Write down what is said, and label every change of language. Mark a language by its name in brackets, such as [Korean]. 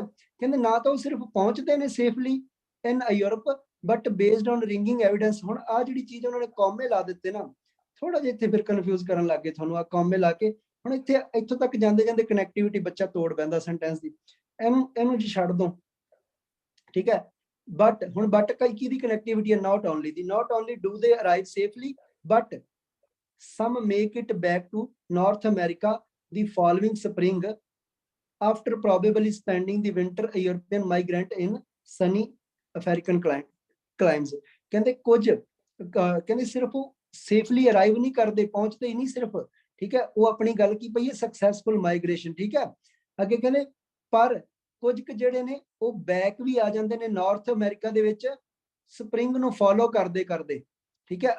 [Punjabi] ਕਹਿੰਦੇ ਨਾ ਤਾਂ ਉਹ ਸਿਰਫ ਪਹੁੰਚਦੇ ਨੇ [English] Safely in Europe but based on ringing evidence. [Punjabi] ਹੁਣ ਆ ਜਿਹੜੀ ਚੀਜ਼ ਉਹਨਾਂ ਨੇ ਕੌਮੇ ਲਾ ਦਿੱਤੇ ਨਾ, ਥੋੜਾ ਜਿਹਾ ਇੱਥੇ ਫਿਰ ਕਨਫਿਊਜ਼ ਕਰਨ ਲੱਗ ਗਏ ਤੁਹਾਨੂੰ, ਆ ਕੌਮੇ ਲਾ ਕੇ। ਹੁਣ ਇੱਥੇ ਇੱਥੋਂ ਤੱਕ ਜਾਂਦੇ ਜਾਂਦੇ ਕਨੈਕਟੀਵਿਟੀ ਬੱਚਾ ਤੋੜ ਪੈਂਦਾ ਸੈਂਟੈਂਸ ਦੀ, ਇਹਨੂੰ ਜੀ ਛੱਡ ਦੋ, ਠੀਕ ਹੈ। ਬਟ ਹੁਣ ਬਟ ਕੀ ਦੀ ਕਨੈਕਟੀਵਿਟੀ ਹੈ, not only ਦੀ। [English] Not only do they arrive safely but some make it back to North America the following spring after probably spending the winter a European migrant in sunny African climes। [Punjabi] ਕਹਿੰਦੇ ਕੁਝ ਕਹਿੰਦੇ ਸਿਰਫ ਉਹ safely arrive ਨਹੀਂ ਕਰਦੇ, ਪਹੁੰਚਦੇ ਹੀ ਨਹੀਂ ਸਿਰਫ, ਠੀਕ ਹੈ, ਉਹ ਆਪਣੀ ਗੱਲ ਕੀ ਪਈ ਹੈ ਸਕਸੈਸਫੁਲ ਮਾਈਗ੍ਰੇਸ਼ਨ, ਠੀਕ ਹੈ। ਅੱਗੇ ਕਹਿੰਦੇ ਪਰ ਕੁਝ ਕੁ ਜਿਹੜੇ ਨੇ ਉਹ ਬੈਕ ਵੀ ਆ ਜਾਂਦੇ ਨੇ ਨਾਰਥ ਅਮਰੀਕਾ ਦੇ ਵਿੱਚ ਸਪਰਿੰਗ ਨੂੰ ਫੋਲੋ ਕਰਦੇ ਕਰਦੇ, ਠੀਕ ਹੈ।